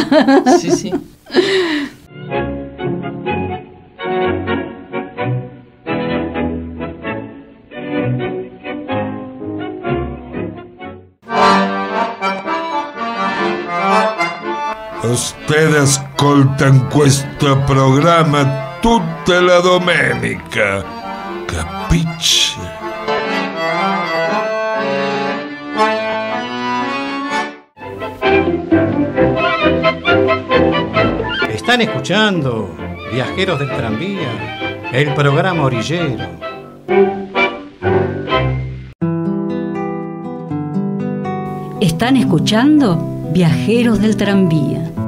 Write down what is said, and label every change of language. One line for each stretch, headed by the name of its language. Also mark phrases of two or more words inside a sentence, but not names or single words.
Spanish: Sí.
Italian: Ustedes ascoltan questo programma tutta la domenica, capisci?
Spanish: Están escuchando Viajeros del Tranvía, el programa orillero. Están escuchando Viajeros del Tranvía.